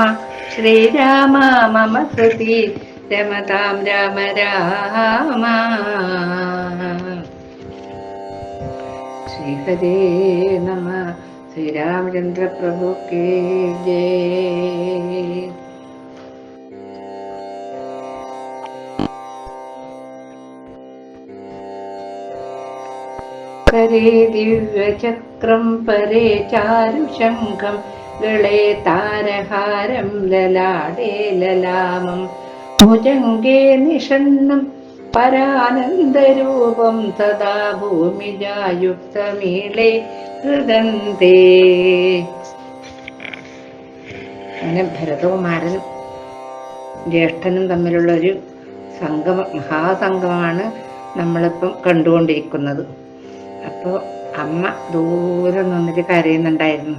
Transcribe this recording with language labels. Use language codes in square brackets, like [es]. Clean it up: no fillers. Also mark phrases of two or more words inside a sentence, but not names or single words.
[sa] ശ്രീരാമ മമ ഹൃദി രമതാം രാമ രാമ. ശ്രീഹരേ നമ. [hi] श्रीरामचंद्र प्रभु की जय. [sa] करे दिव्यचक्रं परे चारुशङ्खं गळे तारहारं ललाटे ललामं भुजङ्गे निषण्णं परानन्दरूपं सदा भूमिजायुक्तमीळे हृदन्ते. [ml] അങ്ങനെ ഭരതകുമാരനും ജ്യേഷ്ഠനും തമ്മിലുള്ളൊരു മഹാസംഗമമാണ് നമ്മളിപ്പം കണ്ടുകൊണ്ടിരിക്കുന്നത്. അപ്പോൾ അമ്മ ദൂരെ നിന്നിട്ട് കരയുന്നുണ്ടായിരുന്നു.